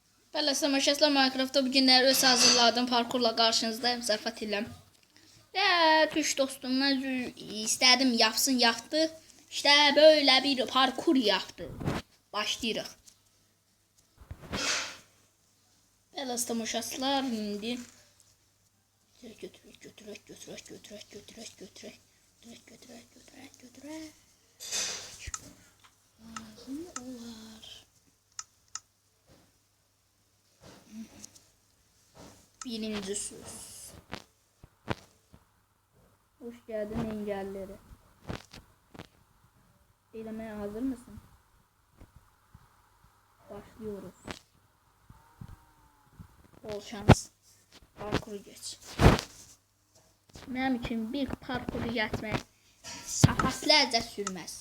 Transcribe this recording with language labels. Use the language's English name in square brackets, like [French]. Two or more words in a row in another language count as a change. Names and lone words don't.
[Azerbaijani] Bəli, Samaşasla Minecraft'ta bugünlər öz hazırladığım parkurla qarşınızdayım. Zərfət ilə. Və üç dostumdan istədim yapsın, yaptı. [Turkish] İşte böyle bir parkur yaptı. [Azerbaijani] Başlayırıq. Bəli, Samaşaslar indi götürək. Lazım olar. Birinci söz. [Turkish] Hoş geldin engelleri. Eylemeye hazır mısın? Başlıyoruz. Bol şans. Parkuru geç. Benim için bir parkuru geçmek saatlerce sürmez.